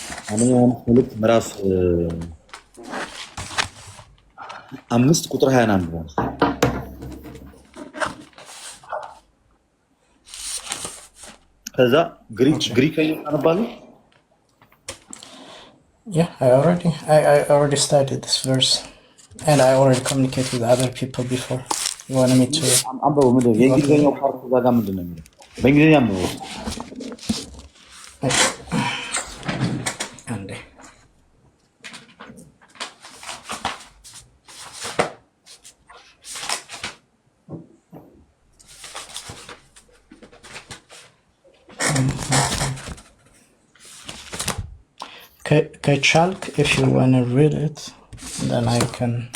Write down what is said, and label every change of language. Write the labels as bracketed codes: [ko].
[am] አንደኛ ዮሐንስ መልእክት ምዕራፍ 5 ቁጥር 21 ነው። ከዛ ግሪክኛ አነባለሁ። [en] Yeah, I already studied this verse and I already communicated with other people before. You wanted me to [am] አንበው ምንድን ነው የእንግሊዝኛው ፓርት እዛ ጋር ምንድን ነው የሚለው? በእንግሊዝኛ ነው። አንዴ ከቻልክ [en] if you want to read it then I can